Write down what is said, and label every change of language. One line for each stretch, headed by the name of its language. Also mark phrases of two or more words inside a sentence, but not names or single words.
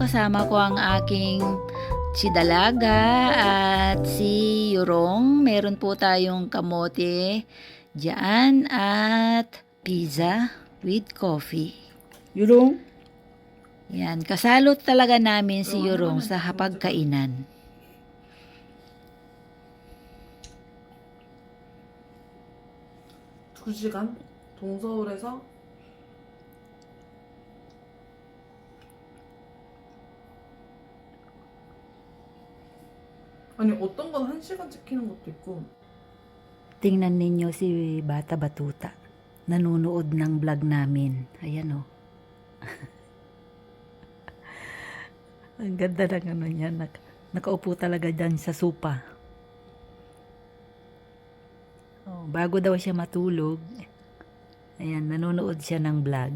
Filipino: Kasama ko ang aking si Dalaga at si Yurong. Meron po tayong kamote diyan at
English: pizza with coffee.
Filipino: Yurong? Yan, kasalot talaga namin si Yurong sa hapagkainan.
Korean: 두 시간 동서울에서 아니 어떤 건 1시간 찍히는 것도 있고.
Filipino: Tingnan ninyo si Bata Batuta. Nanonood ng vlog namin. Ayan o. Ang ganda ng ano niya. Nakaupo talaga dyan sa sopa. Oh, bago daw siya matulog, ayan, nanonood siya ng vlog.